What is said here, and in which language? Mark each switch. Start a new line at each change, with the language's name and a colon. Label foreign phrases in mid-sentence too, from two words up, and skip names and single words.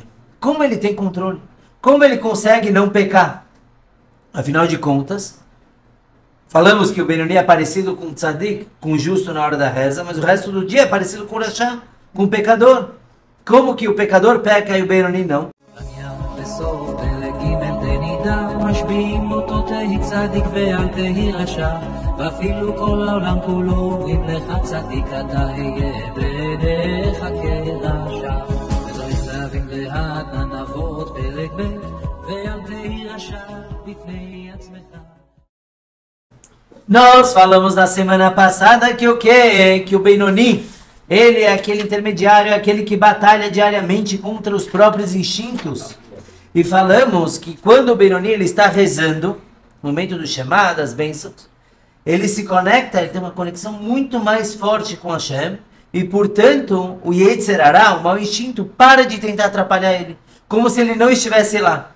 Portuguese: Como ele tem controle? Como ele consegue não pecar? Afinal de contas, falamos que o Benoni é parecido com o Tzadik, com o justo na hora da reza, mas o resto do dia é parecido com o Rasha, com o pecador. Como que o pecador peca e o Benoni não?
Hebrew: משביעים אותו תהי צדיק ואל תהי רשע ואפילו כל העולם כולו אומרים לך צדיק אתה היה בעיניך כרשע וצריך להבין לאט הנבות פרק ב' ואל תהי רשע בפני עצמך.
Portuguese: Nós falamos na semana passada que o quê? Que o Benoni, ele é aquele intermediário, aquele que batalha diariamente contra os próprios instintos. E falamos que quando o Benoni ele está rezando, no momento do Shema, das bênçãos, ele se conecta, ele tem uma conexão muito mais forte com Hashem, e portanto o
Hebrew: יצר הרע,
Portuguese: o mau instinto, para de tentar atrapalhar ele, como se ele não estivesse lá.